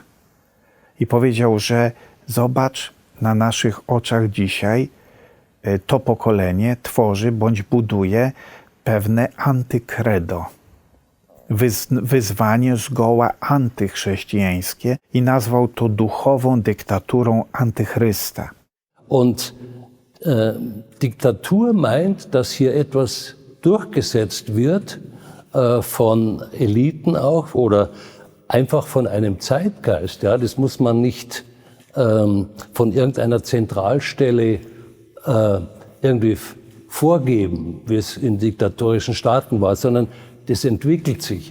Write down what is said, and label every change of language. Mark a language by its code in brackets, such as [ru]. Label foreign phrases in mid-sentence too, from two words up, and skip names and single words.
[pl] I powiedział, że zobacz, na naszych oczach dzisiaj to pokolenie tworzy bądź buduje pewne antykredo. wyzwanie zgoła antychrześcijańskie i nazwał to duchową dyktaturą Antychrysta. [de] Und Diktatur meint, dass hier etwas durchgesetzt wird von Eliten auch oder einfach von einem Zeitgeist. Ja, das muss man nicht von irgendeiner Zentralstelle irgendwie vorgeben, wie es in diktatorischen Staaten war, sondern das entwickelt sich.